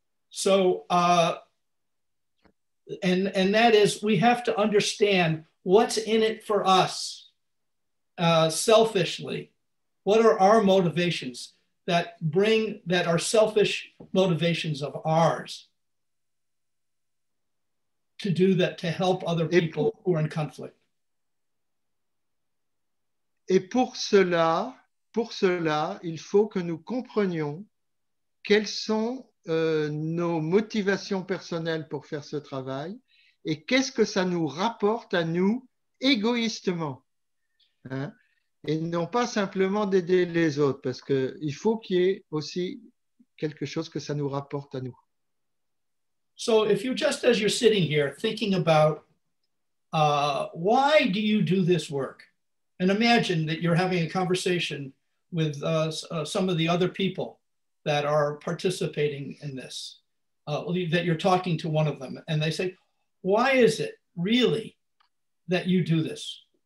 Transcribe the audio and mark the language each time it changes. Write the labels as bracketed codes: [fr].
[en] So, and that is, we have to understand what's in it for us selfishly. What are our motivations that are selfish motivations of ours to do that, to help other people who are in conflict? [fr] Et pour cela, il faut que nous comprenions quelles sont nos motivations personnelles pour faire ce travail et qu'est-ce que ça nous rapporte à nous égoïstement. Hein? Et non pas simplement d'aider les autres, parce qu'il faut qu'il y ait aussi quelque chose que ça nous rapporte à nous. [en] So if you just, as you're sitting here thinking about why do you do this work? And imagine that you're having a conversation with some of the other people that are participating in this, that you're talking to one of them, and they say, why is it really that you do this?